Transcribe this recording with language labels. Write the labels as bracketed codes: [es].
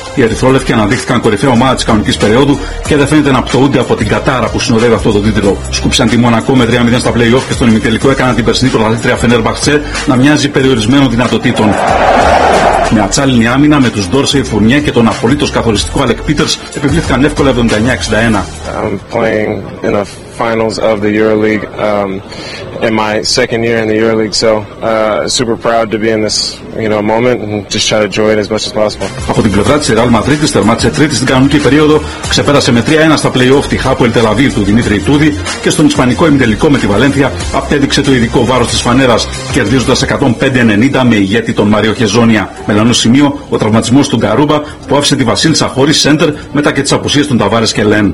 [el] Οι Ερυθρόλευκοι αναδείχθηκαν κορυφαία ομάδα της κανονικής περίοδου και δεν φαίνεται να πτωούνται από την κατάρα που συνοδεύει αυτό το τίτλο. Σκούπισαν τη Μονακό με 3-0 στα play-off και στον ημιτελικό έκαναν την περσινή πρωταθλήτρια Φενέρμπαχτσε να μοιάζει περιορισμένων δυνατοτήτων. Με ατσάλινη άμυνα, με τους Ντόρσεϊ, Φουρνιέ και τον απολύτως καθοριστικό Αλεκ Πίτερς, επιβλήθηκαν εύκολα 79-61. [en] Finals of the EuroLeague in my second year in the EuroLeague, so super proud to be in this, you know, moment and just try to enjoy it as much as possible. [el] Από την πλευρά της Real Madrid, τερμάτισε τρίτη στην κανονική περίοδο, ξεπέρασε με 3-1 στα play-off τη Hapoel Tel Aviv του Δημήτρη Τούδη και στον ισπανικό ημιτελικό με τη Βαλένθια απέδειξε το ειδικό βάρος της φανέρας, κερδίζοντας 105-90 με ηγέτη τον Μάριο Χεζόνια. Μελανό σημείο, ο τραυματισμός του Γκαρούμπα που άφησε τη Βασίλισσα χωρίς center μετά και τις απουσίες των Ταβάρες και Λεν.